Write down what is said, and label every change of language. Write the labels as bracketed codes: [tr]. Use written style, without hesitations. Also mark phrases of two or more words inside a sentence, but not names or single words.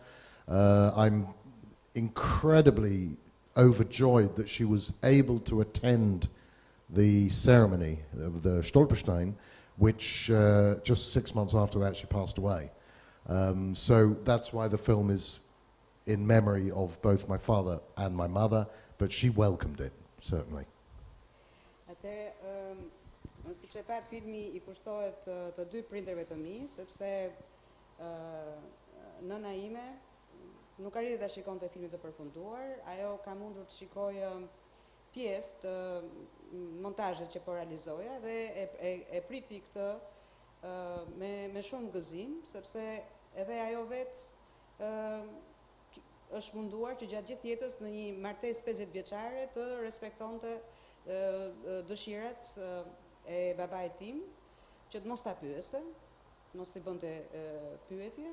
[en] I'm incredibly overjoyed that she was able to attend the ceremony of the Stolperstein, which just 6 months after that she passed away. So that's why the film is in memory of both my father and my mother, but she welcomed it, certainly. [sq] Siç e pat, filmi I kushtohet të dy prindërve të mi, sepse nëna ime nuk arriti ta shikonte filmin të përfunduar. Ajo ka mundur të shikojë pjesë të montazhet që po realizoja dhe e priti këtë me shumë gëzim, sepse edhe ajo vetë është munduar që gjatë gjithë jetës në një martesë 50 vjeçare të respektonte dëshirat e babait tim, që të mos ta pyeste, mos t'i bënte pyetje.